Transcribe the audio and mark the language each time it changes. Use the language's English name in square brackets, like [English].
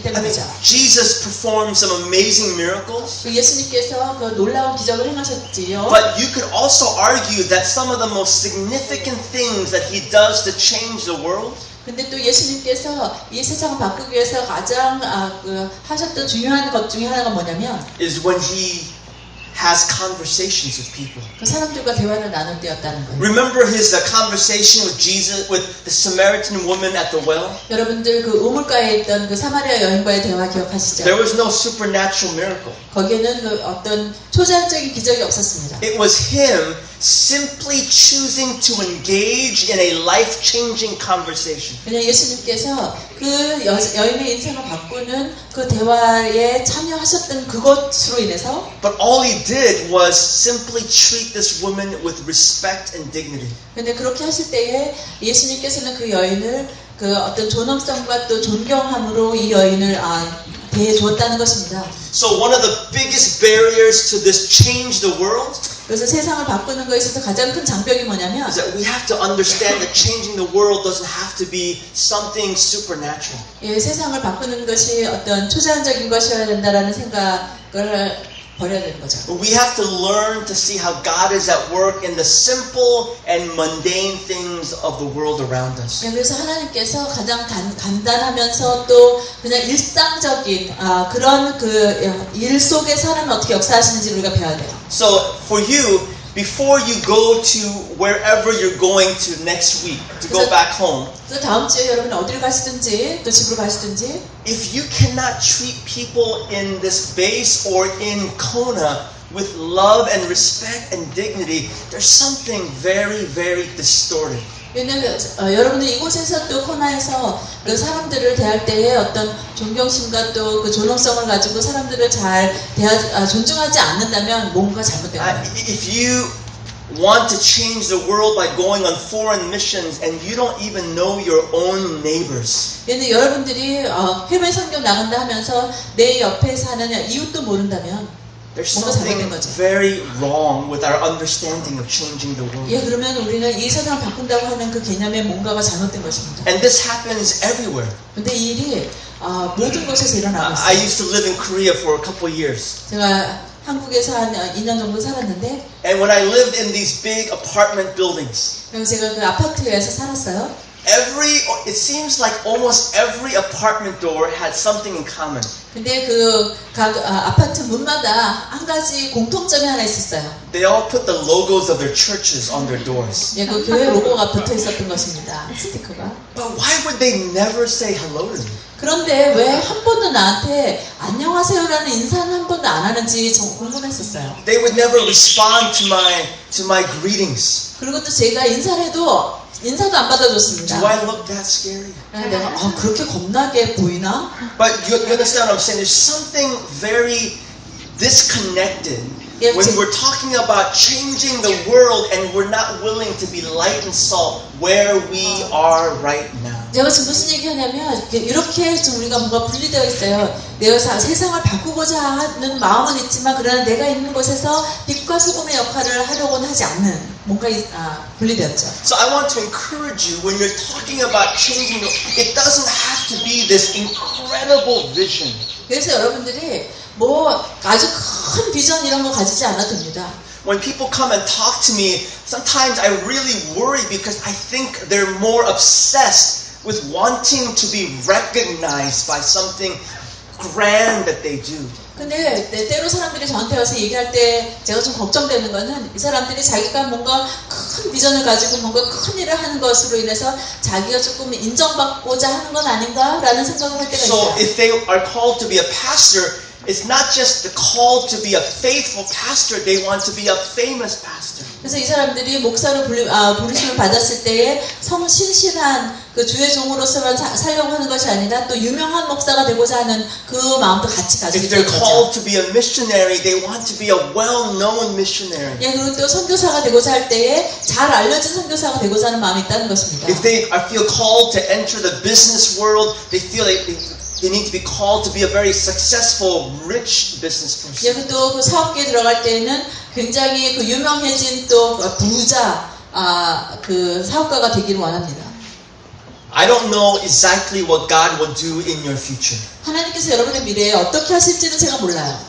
[English] I mean, [Korean] 때문이죠. [English] Jesus performed some amazing miracles. [Korean] 그 예수님께서 그 놀라운 기적을 행하셨지요. [English] But you could also argue that some of the most significant things that he does to change the world [Korean] 근데 또 예수님께서 이 세상을 바꾸기 위해서 가장 하셨던 중요한 것 중에 하나가 뭐냐면 [English] is when he has conversations with people. [Korean] 그 사람들과 대화를 나눌 때였다는 거예요. [English] Remember his conversation with Jesus, with the Samaritan woman at the well? [Korean] 여러분들 그 우물가에 있던 그 사마리아 여인과의 대화 기억하시죠? [English] There was no supernatural miracle. [Korean] 거기에는 그 어떤 초자연적인 기적이 없었습니다. [English] It was him simply choosing to engage in a life-changing conversation. [Korean] 그냥 예수님께서 그 여인의 인생을 바꾸는 그 대화에 참여하셨던 그것으로 인해서 [English] But all he did was simply treat this woman with respect and dignity. [Korean] 근데 그렇게 하실 때에 예수님께서는 그 여인을 그 어떤 존엄성과 또 존경함으로 이 여인을 대해 주었다는 것입니다. [English] So one of the biggest barriers to this change the world [Korean] 그래서 세상을 바꾸는 것에 있어서 가장 큰 장벽이 뭐냐면 [English] is that we have to understand that changing the world doesn't have to be something supernatural. [Korean] 예, 세상을 바꾸는 것이 어떤 초자연적인 것이어야 된다라는 생각을 버려야 되는 거죠. [English] We have to learn to see how God is at work in the simple and mundane things of the world around us. [Korean] 예, 그래서 하나님께서 가장 간단하면서 또 그냥 일상적인 그런 그 일 속에 사람이 어떻게 역사하시는지 우리가 배워야 돼요. [English] So for you, before you go to wherever you're going to next week to go back home, [Korean] 그래서 다음 주에 여러분 어디를 가시든지 또 집으로 가시든지 [English] if you cannot treat people in this base or in Kona with love and respect and dignity, there's something very, very distorted. [Korean] 왜냐면 여러분들 이곳에서 또 코나에서 그 사람들을 대할 때에 어떤 존경심과 또 그 존엄성을 가지고 사람들을 잘 존중하지 않는다면 뭔가 잘못된 거예요. [English] If you want to change the world by going on foreign missions and you don't even know your own neighbors. [Korean] 근데 여러분들이 해외 선교 나간다 하면서 내 옆에 사는 이웃도 모른다면 [English] There's [Korean] 뭔가 [English] something [Korean] 잘못된 거죠. [English] very wrong with our understanding of changing the world. [Korean] 예, 그러면 우리는 이 세상을 바꾼다고 하는 그 개념에 뭔가가 잘못된 것입니다. [English] And this happens everywhere. [Korean] 근데 이 일이 모든 곳에서 일어나고 [English] I [Korean] 있어요. [English] used to live in Korea for a couple of years. [Korean] 제가 한국에서 한 2년 정도 살았는데 [English] And when I lived in these big apartment buildings, [Korean] 그래서 제가 그 아파트에서 살았어요. [English] it seems like almost every apartment door had something in common. [Korean] 근데 그 각 아파트 문마다 한 가지 공통점이 하나 있었어요. [English] They all put the logos of their churches on their doors. [Korean] 예, 그 교회 로고가 붙어 있었던 것입니다. 스티커가. [English] But why would they never say hello to me? [Korean] 그런데 왜 한 번도 나한테 안녕하세요라는 인사는 한 번도 안 하는지 좀 궁금했었어요. [English] They would never respond to my greetings. [Korean] 그리고 또 제가 인사를 해도 인사도 안 받아줬습니다. [English] Do I look that scary? [Korean] 내가 그렇게 겁나게 보이나? [English] But you understand what I'm saying? There's something very disconnected Yeah, when we're talking about changing the world and we're not willing to be light and salt where we are right now. [Korean] 제가 지금 무슨 얘기하냐면 이렇게 좀 우리가 뭔가 분리되어 있어요. 내가 세상을 바꾸고자 하는 마음은 있지만 그러나 내가 있는 곳에서 빛과 소금의 역할을 하려고는 하지 않는 뭔가 분리되었죠. [English] So I want to encourage you when you're talking about changing, it doesn't have to be this incredible vision. [Korean] 그래서 여러분들이 뭐 아주 큰 비전 이런 거 가지지 않아도 됩니다. [English] When people come and talk to me, sometimes I really worry because I think they're more obsessed with wanting to be recognized by something grand that they do. [Korean] 근데 때로 사람들이 저한테 와서 얘기할 때 제가 좀 걱정되는 거는 이 사람들이 자기가 뭔가 큰 비전을 가지고 뭔가 큰 일을 하는 것으로 인해서 자기가 조금 인정받고자 하는 건 아닌가라는 생각을 할 때가 [English] So [Korean] 있어요. [English] if they are called to be a pastor, it's not just the call to be a faithful pastor, they want to be a famous pastor. [Korean] 그래서 이 사람들이 목사로 부르심을 받았을 때에 성신실한 그 주의 종으로서만 살려고 하는 것이 아니라 또 유명한 목사가 되고자 하는 그 마음도 같이 가지고 [English] If [Korean] 있는 [English] they're [Korean] 거죠. [English] called to be a missionary, they want to be a well-known missionary. [Korean] 예, 그리고 또 선교사가 되고자 할 때에 잘 알려진 선교사가 되고자 하는 마음이 있다는 것입니다. [English] If they feel called to enter the business world, they feel like they need to be called to be a very successful, rich business person. [Korean] 여기 또 그 사업계에 들어갈 때에는 굉장히 그 유명해진 또 부자 그 사업가가 되기를 원합니다. [English] I don't know exactly what God will do in your future. [Korean] 하나님께서 여러분의 미래에 어떻게 하실지는 제가 몰라요.